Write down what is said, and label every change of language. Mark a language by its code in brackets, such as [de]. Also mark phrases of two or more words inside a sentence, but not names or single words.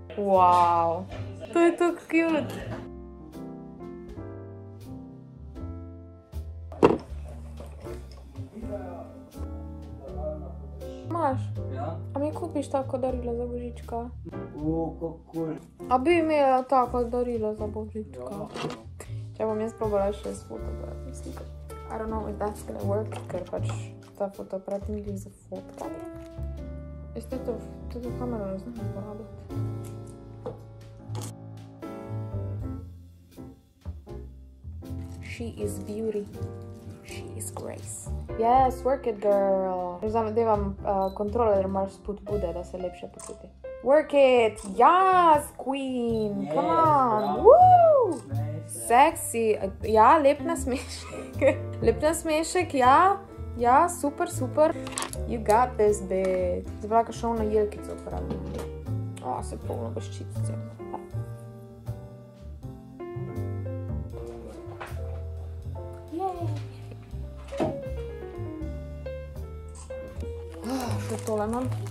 [sl] Wow. To je tako cute. Imaš? Ja. A mi kupiš tako darilo za Božička? Kako je? A bi imela tako darilo za Božička? Če bom jaz probala še s fotoaparatnim slikam. [en] I don't know if that's gonna work, [sl] ker pač ta fotoaparat ni glih za fotkanje. Jaz to kamero ne znam uporabljati. [en] She is beauty. She is grace. Yes, work it, girl. [sl] Devam kontroler malo spodbude, da se lepše počuti. [en] Work it! Yes, queen! Come on! Woo! Sexy! [sl] Ja, lep nasmešek. Lep nasmešek, ja. Ja, super, super. [en] You got this, babe. [sl] Zdaj pa šel na jelkico uporabljati. O, se polno baščice. Še tole imam.